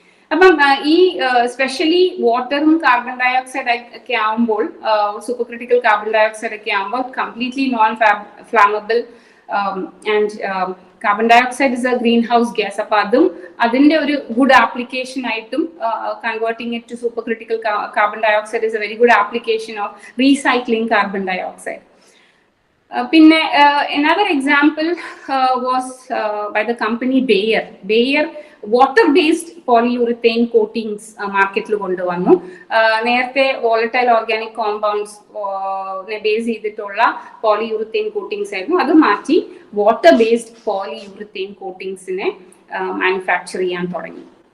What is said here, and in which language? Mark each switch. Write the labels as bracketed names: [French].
[Malayalam] അപ്പം ഈ സ്പെഷ്യലി വാട്ടറും കാർബൺ ഡയോക്സൈഡ് ഒക്കെ ആവുമ്പോൾ, സൂപ്പർ ക്രിട്ടിക്കൽ കാർബൺ ഡയോക്സൈഡ് ഒക്കെ ആവുമ്പോൾ completely non flammable, [English] And carbon dioxide is a greenhouse gas. [Malayalam] അപ്പൊ അതിന്റെ ഒരു [English] Good application ആയിട്ടും converting it to supercritical carbon dioxide is a very good application of recycling carbon dioxide. [Malayalam] പിന്നെ [English] another example was by the company Bayer [Malayalam] water based പോളിയൂറിത്തൈൻ coatings മാർക്കറ്റിൽ കൊണ്ടുവന്നു. നേരത്തെ volatile organic compounds base ചെയ്തിട്ടുള്ള പോളിയൂറിത്തൈൻ coatings ആയിരുന്നു. അത് മാറ്റി water based പോളിയൂറിത്തൈൻ കോട്ടിങ്സിനെ manufacture ചെയ്യാൻ തുടങ്ങി.